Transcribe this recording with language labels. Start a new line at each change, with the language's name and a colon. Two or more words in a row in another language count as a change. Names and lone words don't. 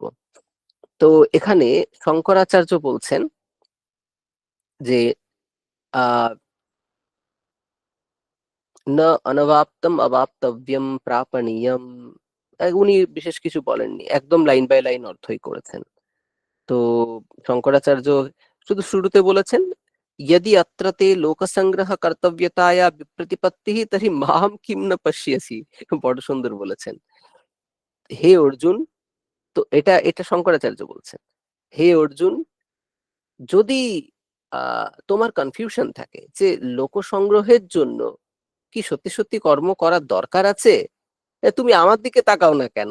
Bangla: তো এখানে শঙ্করাচার্য বলছেন যে আহ
Sanskrit: না অনবাপ্তম অবাপ্তব্যম প্রাপণীয়ম।
Bangla: উনি বিশেষ কিছু বলেননি, একদম
English: line by line
Bangla: অর্থই করেছেন। তো শঙ্করাচার্য শুধু শুরুতে বলেছেন,
Sanskrit: यदि अत्र ते লোকসংগ্রহ কর্তব্যতায়া বিপ্রতিপত্তিঃ তর্হি মাম কিম ন পশ্যসি।
Bangla: বড় সুন্দর বলেছেন। হে অর্জুন, তো এটা এটা শঙ্করাচার্য বলছেন, হে অর্জুন, যদি তোমার কনফিউশন থাকে যে লোক সংগ্রহের জন্য কি সত্যি সত্যি কর্ম করার দরকার আছে, তুমি আমার দিকে তাকাও না কেন?